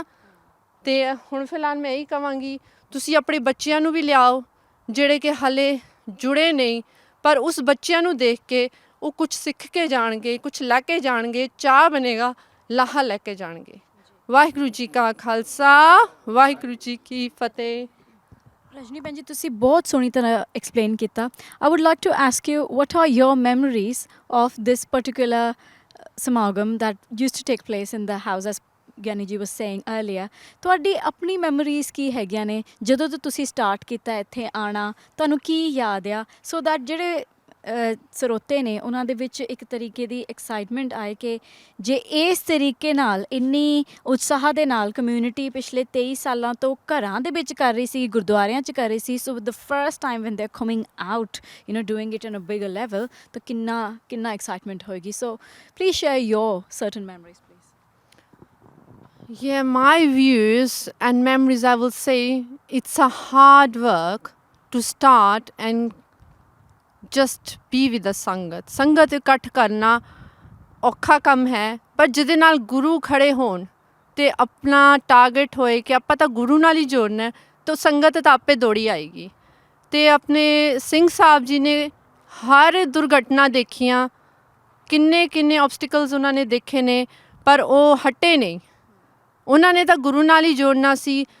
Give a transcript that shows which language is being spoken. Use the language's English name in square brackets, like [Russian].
[Punjabi] ਅਤੇ ਹੁਣ ਫਿਲਹਾਲ ਮੈਂ ਇਹੀ ਕਹਾਂਗੀ ਤੁਸੀਂ ਆਪਣੇ ਬੱਚਿਆਂ ਨੂੰ ਵੀ ਲਿਆਓ ਜਿਹੜੇ ਕਿ ਹਾਲੇ ਜੁੜੇ ਨਹੀਂ, ਪਰ ਉਸ ਬੱਚਿਆਂ ਨੂੰ ਦੇਖ ਕੇ ਉਹ ਕੁਛ ਸਿੱਖ ਕੇ ਜਾਣਗੇ, ਕੁਛ ਲੈ ਕੇ ਜਾਣਗੇ, ਚਾਅ ਬਣੇਗਾ, ਲਾਹਾ ਲੈ ਕੇ ਜਾਣਗੇ। ਵਾਹਿਗੁਰੂ ਜੀ ਕਾ ਖਾਲਸਾ, ਵਾਹਿਗੁਰੂ ਜੀ ਕੀ ਫਤਿਹ। ਰਜਨੀ ਭੈਣ ਜੀ, ਤੁਸੀਂ ਬਹੁਤ ਸੋਹਣੀ ਤਰ੍ਹਾਂ ਐਕਸਪਲੇਨ ਕੀਤਾ। [English] I would like to ask you, what are your memories of this particular samagam that used to take place in the house, as Giani ji was saying earlier? [Punjabi] ਤੁਹਾਡੀ ਆਪਣੀ ਮੈਮੋਰੀਜ਼ ਕੀ ਹੈਗੀਆਂ ਨੇ ਜਦੋਂ ਤੋਂ ਤੁਸੀਂ ਸਟਾਰਟ ਕੀਤਾ ਇੱਥੇ ਆਉਣਾ, ਤੁਹਾਨੂੰ ਕੀ ਯਾਦ ਆ, ਸੋ ਦੈਟ ਜਿਹੜੇ ਸਰੋਤੇ ਨੇ ਉਹਨਾਂ ਦੇ ਵਿੱਚ ਇੱਕ ਤਰੀਕੇ ਦੀ ਐਕਸਾਈਟਮੈਂਟ ਆਏ ਕਿ ਜੇ ਇਸ ਤਰੀਕੇ ਨਾਲ ਇੰਨੀ ਉਤਸ਼ਾਹ ਦੇ ਨਾਲ ਕਮਿਊਨਿਟੀ ਪਿਛਲੇ 23 ਸਾਲਾਂ ਤੋਂ ਘਰਾਂ ਦੇ ਵਿੱਚ ਕਰ ਰਹੀ ਸੀ, ਗੁਰਦੁਆਰਿਆਂ 'ਚ ਕਰ ਰਹੀ ਸੀ, [English] so the first time when they are coming out doing it in a bigger level, [Punjabi] ਤਾਂ ਕਿੰਨਾ ਐਕਸਾਈਟਮੈਂਟ ਹੋਏਗੀ। [English] So please share your certain memories please. Yeah, my views and memories, I will say it's a hard work to start and just be with the sangat. [Punjabi] ਸੰਗਤ ਇਕੱਠ ਕਰਨਾ ਔਖਾ ਕੰਮ ਹੈ, ਪਰ ਜਿਹਦੇ ਨਾਲ ਗੁਰੂ ਖੜੇ ਹੋਣ ਅਤੇ ਆਪਣਾ ਟਾਰਗੇਟ ਹੋਏ ਕਿ ਆਪਾਂ ਤਾਂ ਗੁਰੂ ਨਾਲ ਹੀ ਜੋੜਨਾ, ਤਾਂ ਸੰਗਤ ਤਾਂ ਆਪੇ ਦੌੜੀ ਆਏਗੀ। ਅਤੇ ਆਪਣੇ ਸਿੰਘ ਸਾਹਿਬ ਜੀ ਨੇ ਹਰ ਦੁਰਘਟਨਾ ਦੇਖੀਆਂ, ਕਿੰਨੇ ਆਬਸਟੀਕਲਸ ਉਹਨਾਂ ਨੇ ਦੇਖੇ ਨੇ, ਪਰ ਉਹ ਹਟੇ ਨਹੀਂ। ਉਹਨਾਂ ਨੇ ਤਾਂ ਗੁਰੂ ਨਾਲ ਹੀ ਜੋੜਨਾ ਸੀ,